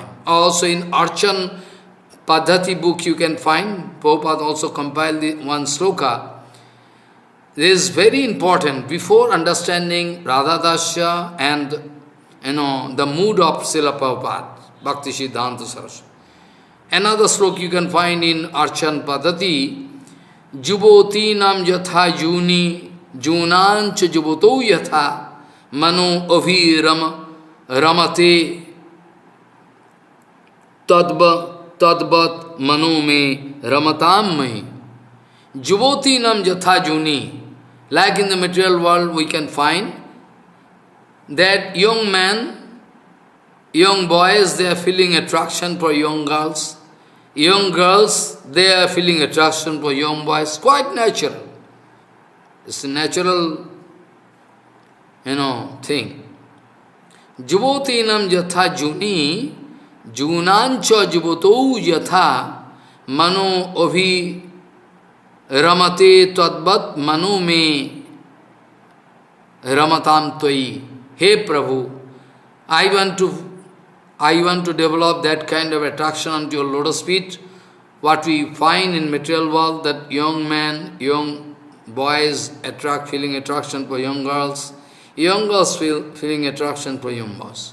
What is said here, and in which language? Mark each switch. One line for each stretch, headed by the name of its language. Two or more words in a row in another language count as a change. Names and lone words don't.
English: Also in Archan Padhati book you can find, Prabhupada also compiled one sloka. This is very important. Before understanding
Sanskrit: Radha Dasya
English: and the mood of Srila Prabhupada, Bhakti Siddhanta Saraswati. Another sloka you can find in Archan Padhati,
Sanskrit: Juboti nam yatha juni, junancha juboto yatha, mano avi ramate, tadbat mano me ramatam mai. Juboti nam yatha juni.
English: Like in the material world, we can find that young men, young boys, they are feeling attraction for young girls. Young girls, they are feeling attraction for young boys. Quite natural. It's a natural, thing.
Sanskrit: Jubotinam yatha juni, junancha juboto yatha, mano avi ramate tadvat manu me ramatam toi.
English: Hey Prabhu, I want to develop that kind of attraction onto your lotus feet. What we find in material world, that young men, young boys feeling attraction for young girls feeling attraction for young boys.